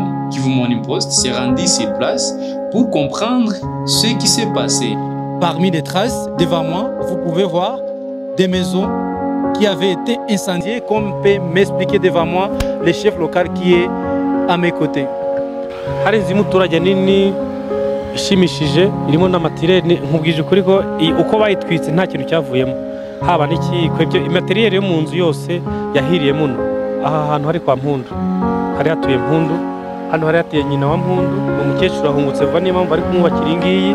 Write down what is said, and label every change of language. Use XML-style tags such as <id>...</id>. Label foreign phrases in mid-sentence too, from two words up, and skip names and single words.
<fr>Kivu Morning Post s'est rendu sur place pour comprendre ce qui s'est passé. Parmi les traces, devant moi, vous pouvez voir des maisons qui avaient été incendiées, comme peut m'expliquer devant moi le chef local qui est à mes côtés.</fr> <rw>Hari inzu y'umuturage nini ishimishije irimo n'amatirere nkubwije ukuri ko uko bayitwitse nta kintu cyavuyemo haba n'ikiko ibyo imateriel yo mu nzu yose yahiriye muno. Aha hantu hari kwa Mpundu hari hatuye Mpundu, hano hari hatuye nyina wa Mpundu, umukecuru ahungutse vuba niyo mpamvu bari kumwubakira ingiyi.</rw>